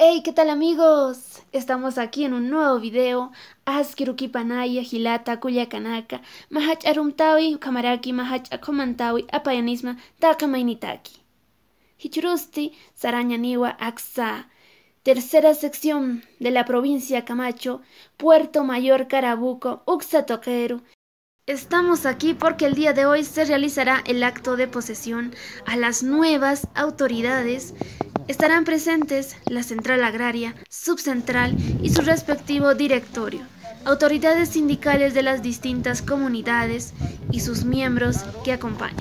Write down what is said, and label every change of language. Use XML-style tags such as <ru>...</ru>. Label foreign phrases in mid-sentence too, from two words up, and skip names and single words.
<es>¿Qué tal amigos? Estamos aquí en un nuevo video. Askiruki panaya, Gilata, Culiacanaka, Mahach Arumtawi, Kamaraki, Mahach Akomantawi, Apayanisma, Takamainitaki. Hichurusti, Sarañaniwa, Aksa. Tercera sección de la provincia Camacho, Puerto Mayor, Carabuco, Uxatoquero. Estamos aquí porque el día de hoy se realizará el acto de posesión a las nuevas autoridades. Estarán presentes la Central Agraria, Subcentral y su respectivo directorio, autoridades sindicales de las distintas comunidades y sus miembros que acompañan.</es>